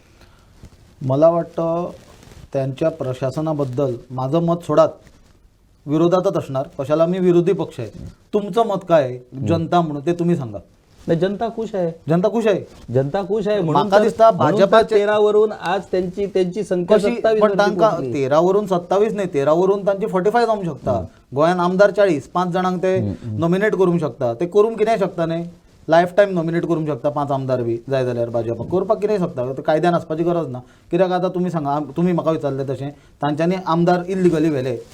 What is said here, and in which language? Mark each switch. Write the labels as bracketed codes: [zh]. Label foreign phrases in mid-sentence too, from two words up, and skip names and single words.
[mr] मला वाटतं त्यांच्या प्रशासनाबद्दल माझं मत सोडात, विरोधातच असणार. कशाला? मी विरोधी पक्ष आहे. तुमचं मत काय आहे जनता म्हणून ते तुम्ही सांगा. नाही, जनता खुश आहे. जनता खुश आहे. जनता खुश आहे म्हणून [kok] म्हाका दिसता भाजपाचे [mr] 13 वरून आज त्यांची संख्या कशी, 27 पण वरती [kok] तांकां [mr] पोहोचली. [kok] 13 वरून 27 नाही, 13 वरून तांची 45 जावंक शकता. गोंयान आमदार 40, 5 जाणांक ते नॉमिनेट करूंक शकता. ते करूंक कितें शकता न्ही, [en] life time nominate [kok] करूंक शकता 5 आमदार बी जाय जाल्यार भाजपाक करपाक कितें शकता. ते कायद्यान आसपाची गरज ना. कित्याक आतां तुमी सांगा, तुमी म्हाका विचारलें तशें तांच्यांनी आमदार इल्लिगली व्हेले.